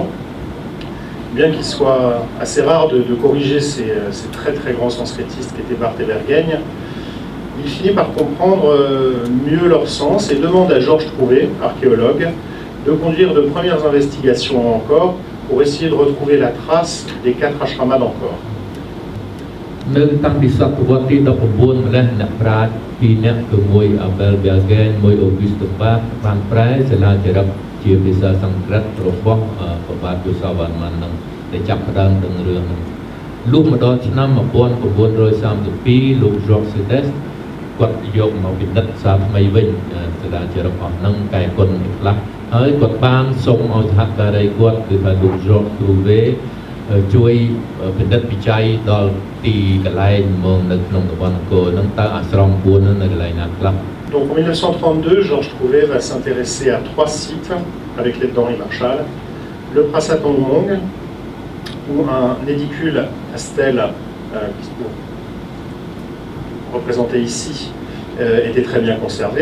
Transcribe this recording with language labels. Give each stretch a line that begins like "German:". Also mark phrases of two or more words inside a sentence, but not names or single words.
French: Bien qu'il soit assez rare de corriger ces très très grands sanskritistes qui étaient Barth et Bergaigne, il finit par comprendre mieux leur sens et demande à Georges Trouvé, archéologue, de conduire de premières investigations encore pour essayer de retrouver la trace des 4 ashramas d'Angkor.
Khmer: នៅតាំងពីសតវត្សទី19ម្លេះអ្នកប្រាជ្ញពីរនាក់គឺមួយ Abel Bergaigne មួយ Auguste Barth បានប្រែសិលាចារឹកជា ភាសាសំស្ក្រឹតរបស់ព្រះបាទយសោវណ្ណមិននឹងដែលចាប់ផ្ដើមនឹងរឿងហ្នឹងលុះមកដល់ឆ្នាំ 1932 លោក Georges Sédès គាត់យកមកពិនិត្យសារថ្មីវិញសិលាចារឹកអស់ហ្នឹងកែគុណខ្លះហើយគាត់បានសុំឲ្យសហការីគាត់គឺថាលោក Georges Trouvé ជួយពិនិត្យវិจัยដល់ទីកន្លែងមកនៅក្នុងតំបន់អង្គរហ្នឹងតើអាស្រម4ហ្នឹងនៅកន្លែងណាខ្លះ
French: Donc en 1932, Georges Trouvé va s'intéresser à 3 sites avec l'aide d'Henri Marchal. Le Prasat Angmong, où un édicule à stèle représenté ici était très bien conservé.